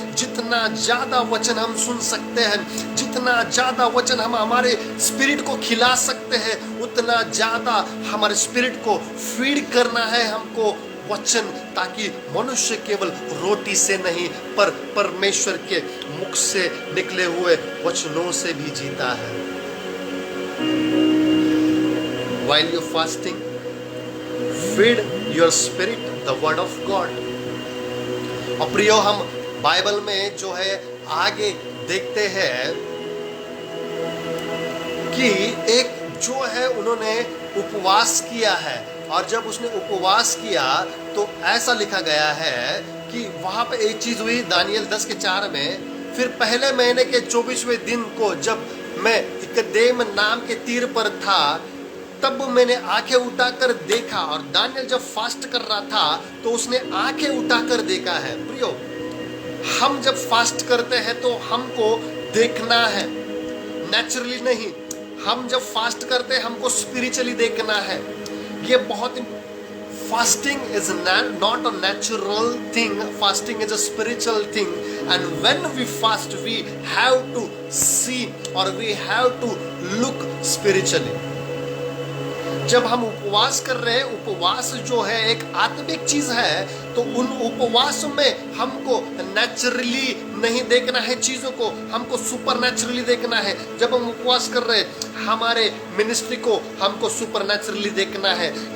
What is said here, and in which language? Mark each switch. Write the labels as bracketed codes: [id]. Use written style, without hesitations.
[hi] जितना ज्यादा वचन हम सुन सकते हैं, जितना ज्यादा वचन हम हमारे स्पिरिट को खिला सकते हैं, उतना ज्यादा हमारे स्पिरिट को फीड करना है हमको वचन, ताकि मनुष्य केवल रोटी से नहीं पर परमेश्वर के मुख से निकले हुए वचनों से भी जीता है। [en] While you're fasting, feed your spirit the word of God. [hi] और प्रियो, हम बाइबल में जो है आगे देखते हैं कि एक जो है उन्होंने उपवास किया है, और जब उसने उपवास किया तो ऐसा लिखा गया है कि वहां पे एक चीज हुई। दानियल 10:4 में, फिर पहले महीने के 24वें दिन को जब मैं इकदेम नाम के तीर पर था, तब मैंने आंखें उठाकर देखा। और दानियल जब फास्ट कर रहा था तो उसने आंखें उठाकर देखा है। प्रियो, हम जब फास्ट करते हैं तो हमको देखना है, नेचुरली नहीं। हम जब फास्ट करते हैं हमको स्पिरिचुअली देखना है। ये बहुत [en] fasting is not a natural thing, fasting is a spiritual thing, and when we fast we have to see or we have to look spiritually. [hi] जब हम उपवास कर रहे हैं, उपवास जो है एक आत्मिक चीज है, तो उन उपवास में हमको नेचुरली नहीं देखना है चीजों को, हमको सुपर नेचुरली देखना है। जब हम उपवास कर रहे हैं, हमारे मिनिस्ट्री को हमको सुपर नेचुरली देखना है।